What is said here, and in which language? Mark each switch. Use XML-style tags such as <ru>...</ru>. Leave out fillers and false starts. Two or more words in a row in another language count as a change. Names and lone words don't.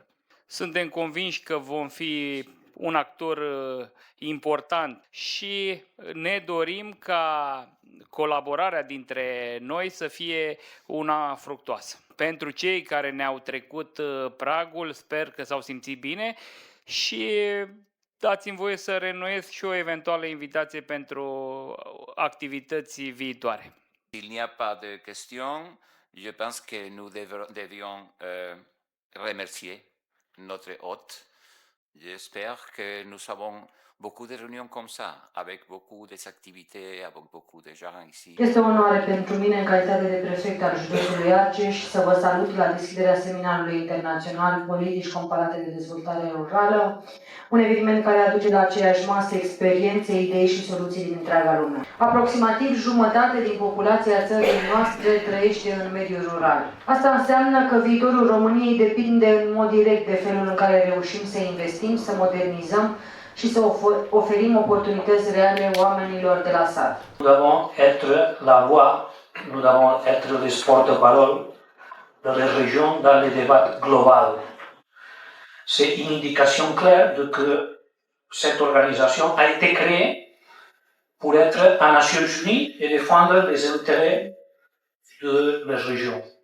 <ro>Suntem convinși că vom fi un actor important și ne dorim ca colaborarea dintre noi să fie una fructuoasă. Pentru cei care ne-au trecut pragul, sper că s-au simțit bine și dați-mi voie să reînnoiesc și o eventuală invitație pentru activități viitoare.</ro> <fr>S'il n'y a pas de questions, je pense que nous devions remercier notre hôte. J'espère que nous avons beaucoup de réunions comme ça, avec beaucoup d'activités, avec beaucoup de gens ici.</fr> <ro>Este o onoare pentru mine în calitate de prefect al județului Argeș să vă salut la deschiderea seminarului internațional Politici comparate de dezvoltare rurală, un eveniment care aduce la aceeași masă experiențe, idei și soluții din întreaga lume. Aproximativ jumătate din populația țării noastre trăiește în mediul rural. Asta înseamnă că viitorul României depinde în mod direct de felul în care reușim să investim, să modernizăm și să oferim oportunități reale oamenilor de la sat.</ro> <fr>Nous devons être la voix, nous devons être les porte-parole de la région dans le débat global. C'est une indication claire de que cette organisation a été créée pour être à Nations Unies et défendre les intérêts de la région.</fr>